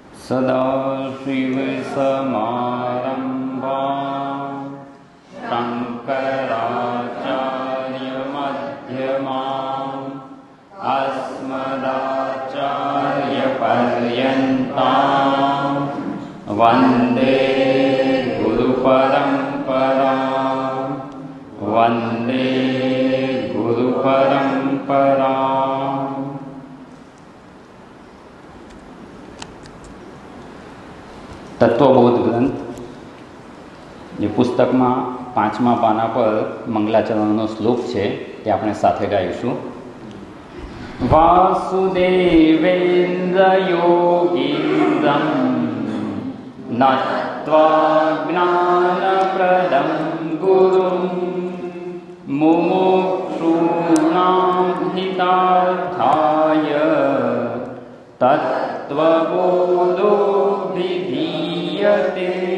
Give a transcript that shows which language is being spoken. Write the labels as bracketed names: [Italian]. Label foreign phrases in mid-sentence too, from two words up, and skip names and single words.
[Sanskrit] सदाशिवसमारम्भां शङ्कराचार्यमध्यमाम् अस्मदाचार्यपर्यन्तां वन्दे गुरुपरम्परां वन्दे गुरुपरम्पराम्। [Gujarati] તત્વબોધ ગ્રંથ જે પુસ્તકમાં 5મા પાના પર મંગલાચરણનો શ્લોક છે તે આપણે સાથે ગાઈશું। [Sanskrit] વાસુદેવેન્દ્ર યોગીન્દ્રમ નત્વા જ્ઞાનપ્રદં ગુરું મુમુક્ષૂણાં હિતાર્થાય તત્વબોધો વિધીયતે।